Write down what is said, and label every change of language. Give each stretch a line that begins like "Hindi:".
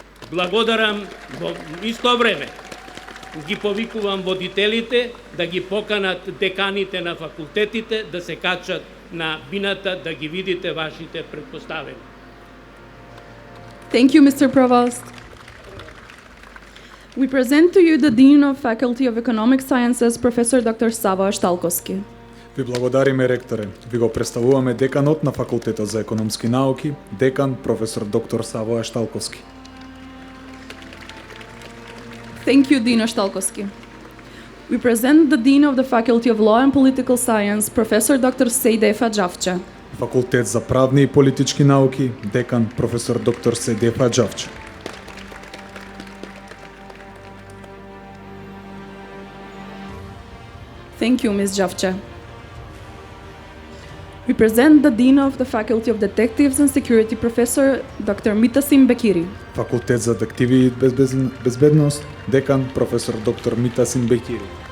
Macedonian: Благодарам во исто време. Ги повикувам водителите да ги поканат деканите на факултетите да се качат на бината да ги видите вашите предпоставени.
English: Thank you, Mr. Provost. We present to you the Dean of Faculty of Economic Sciences, Professor Dr. Savoja Štalkovski.
Macedonian: Ви благодариме, ректоре. Ви го представуваме деканот на Факултетот за економски науки, декан професор доктор Savoja Štalkovski.
English: Thank you, Dean Štalkovski. We present the Dean of the Faculty of Law and Political Science, Professor Dr. Sejdefa Đavča.
Macedonian: Факултет за правни и политички науки, декан професор доктор Sejdefa Đavča.
English: Thank you, Ms. Đavča. We present the Dean of the Faculty of Detectives and Security, Professor Dr. Mitasim Bekiri.
Macedonian: Факултет за детективи и безбедност, декан професор доктор Mitasim Bekiri.